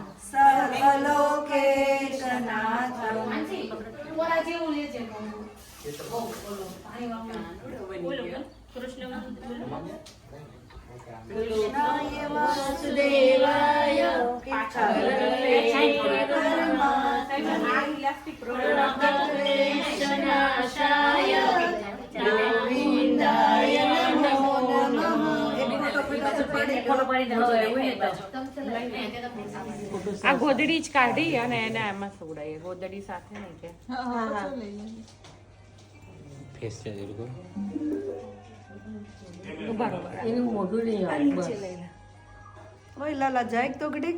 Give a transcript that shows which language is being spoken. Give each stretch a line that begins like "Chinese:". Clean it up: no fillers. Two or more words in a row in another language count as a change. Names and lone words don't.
Sanskrit: સર્વલોકેશનાથં કૃષ્ણાય વાસુદેવાય પ્रणतक्लेशनाशाय गोविन्दाय नमो नमः
Gujarati: આ ગોદડી જ કાઢી અને એને એમાં સુવડાવીએ ગોદડી સાથે નહીં કે ફેસ છે એ લોકો ઓય લાલા જાય તો ઘડીક